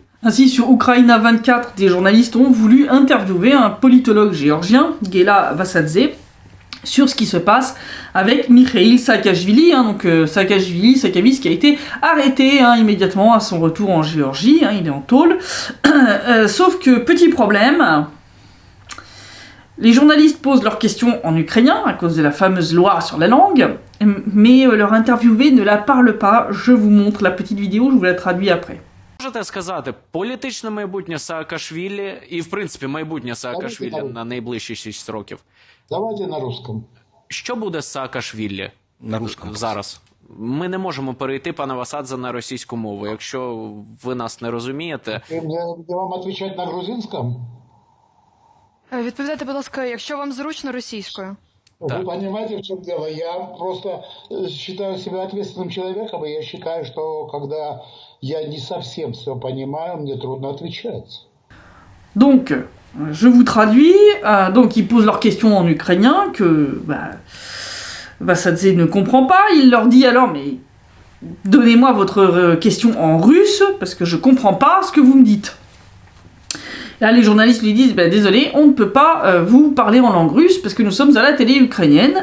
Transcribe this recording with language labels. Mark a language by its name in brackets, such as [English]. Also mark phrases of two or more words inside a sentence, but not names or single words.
[French] Ainsi, sur Ukraina 24, des journalistes ont voulu interviewer un politologue géorgien, Gela Vassadze, sur ce qui se passe avec Mikhail Saakashvili, hein, donc Saakashvili qui a été arrêté immédiatement à son retour en Géorgie, hein, il est en tôle. Sauf que, petit problème, les journalistes posent leurs questions en ukrainien, à cause de la fameuse loi sur la langue, mais leur interviewé ne la parle pas. Je vous montre la petite vidéo, je vous la traduis après. [Ukrainian] Можете сказати, політичне майбутнє Саакашвілі і, в принципі, майбутнє Саакашвілі на найближчі 6 років? [Russian] Давайте на русском. [Ukrainian] Що буде з Саакашвілі [Russian] на русском [Ukrainian] зараз? Ми не можемо перейти, пане Васадзе, на російську мову. Якщо ви нас не розумієте... Я вам відповідати на грузинському? Відповідайте, будь ласка, якщо вам зручно, російською. [Russian] Вы понимаете, в чем дело? Я просто считаю себя ответственным человеком, и я считаю, что когда я не совсем все понимаю, мне трудно отвечать. [French] Donc, je vous traduis. Donc, ils posent leurs questions en ukrainien, que Vassadze ne comprend pas. Il leur dit alors, mais donnez-moi votre question en russe, parce que je comprends pas ce que vous me dites. Là, les journalistes lui disent, désolé, on ne peut pas vous parler en langue russe, parce que nous sommes à la télé ukrainienne.